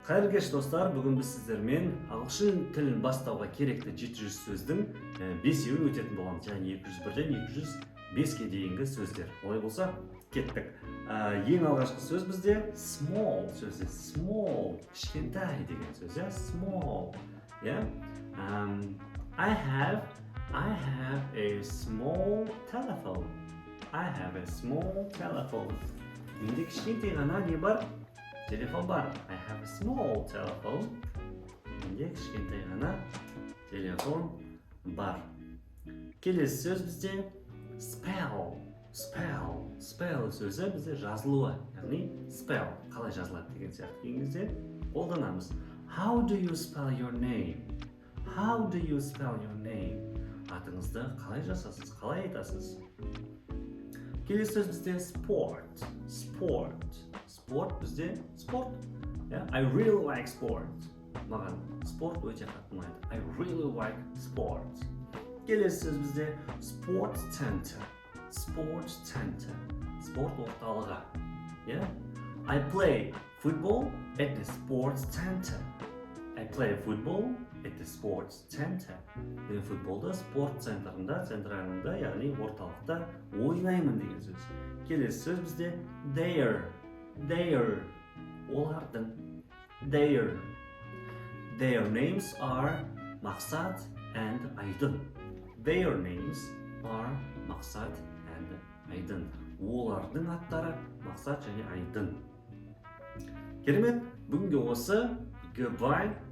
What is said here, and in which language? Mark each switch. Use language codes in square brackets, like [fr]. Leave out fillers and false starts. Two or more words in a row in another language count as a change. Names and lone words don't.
[kk] Қайырлы кеш достар, бүгін біз сіздермен ағылшын тілін бастауға керекті 700 сөздің 5-еуін өтетін боламыз. Яғни 201-ден 205-ке дейінгі сөздер. Олай болса, кеттік. Ең алғашқы сөз бізде small сөзі. Small, кішкентай деген сөз, small. [en] I have a small telephone. I have a small telephone. [kk] Менде кішкентай ғана не бар? Телефон бар. [en] I have a small telephone. [kk] Менде кішкентай ғана телефон бар. Келесі сөз бізде spell. Spell сөзі бізде жазылуы. Яғни spell. Қалай жазылады деген сияқты кезде қолданамыз. [en] How do you spell your name? How do you spell your name? [kk] Атыңызды қалай жазасыз? Қалай айтасыз? Келесі сөз бізде sport. Sport бізде спорт. [en] I really like sport. [kk] Маған спорт өте қатты ұнайды. [en] I really like sport. [kk] Келесі сөз бізде [en] sport center. [kk] Спорт орталығы. [en] I play football at the sports center. I play football at the sports center. [kk] Мен футболды спорт центрында, яғни орталықта ойнаймын деген сөз. Келесі сөз бізде their. [en] Олардың. Their names are Мақсат and Айдын. Their names are Мақсат and Айдын. [kk] Олардың аттары Мақсат және Айдын. Керемет, бүгінге осы. Goodbye.